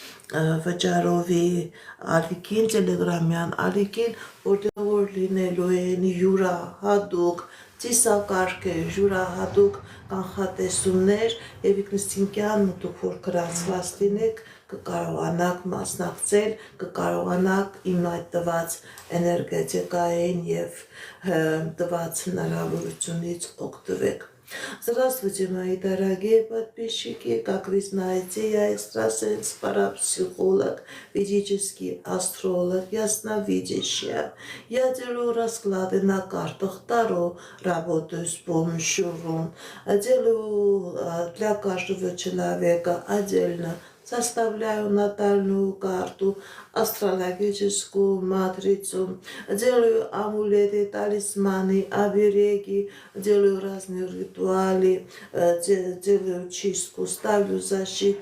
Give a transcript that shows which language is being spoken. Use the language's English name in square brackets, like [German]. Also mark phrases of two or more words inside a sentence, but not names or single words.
[Armenian] վճարովի ալիքին, Telegram-յան ալիքին, որտեղ որ լինելու են յուրահատուկ ծիսակարգեր, յուրահատուկ կանխատեսումներ եւ ինքնըստինքյան դուք որ գրացված լինեք, կկարողանաք մասնակցել, кկարողանաք իմ այդ տված էներգետիկային եւ տված հնարավորությունից օգտվեք։ [Russian] Здравствуйте, мои дорогие подписчики, как вы знаете, я экстрасенс, парапсихолог, ведический астролог, ясновидящая. Я делаю расклады на картах Таро, работаю с помощью рун, делаю для каждого человека отдельно, составляю натальную карту, астрологическую матрицу, делаю амулеты, талисманы, обереги, делаю разные ритуалы, делаю чистку, ставлю защиту.